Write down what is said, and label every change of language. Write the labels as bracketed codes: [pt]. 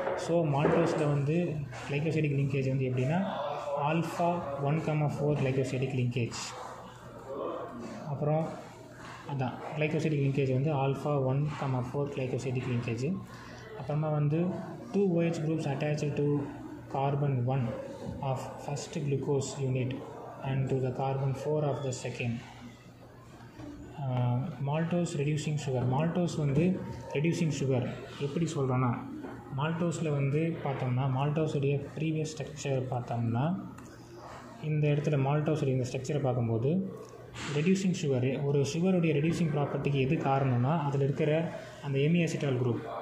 [ta] So மால்டோஸில் வந்து glycosidic linkage வந்து எப்படின்னா ஆல்ஃபா 1,4 கிளைகோசைடிக் லிங்கேஜ். அப்புறம் அதான் கிளைகோசைடிக் லிங்கேஜ் வந்து ஆல்ஃபா 1,4 கிளைகோசைடிக் லிங்கேஜ். அப்புறமா வந்து [en] 2 OH groups attached to carbon 1 of first glucose unit and to the carbon 4 of the second. [ta] Maltose reducing sugar. Maltose வந்து reducing sugar எப்படி சொல்கிறோன்னா, மால்டோஸில் வந்து பார்த்தோம்னா மால்டோஸுடைய ப்ரீவியஸ் ஸ்ட்ரக்சர் பார்த்தோம்னா இந்த இடத்துல மால்டோஸுடைய இந்த ஸ்ட்ரக்சரை பார்க்கும்போது ரெடியூசிங் சுகர், ஒரு சுகருடைய ரெடியூசிங் ப்ராப்பர்ட்டிக்கு எது காரணம்னா அதில் இருக்கிற அந்த ஹெமிஅசிட்டால் குரூப்.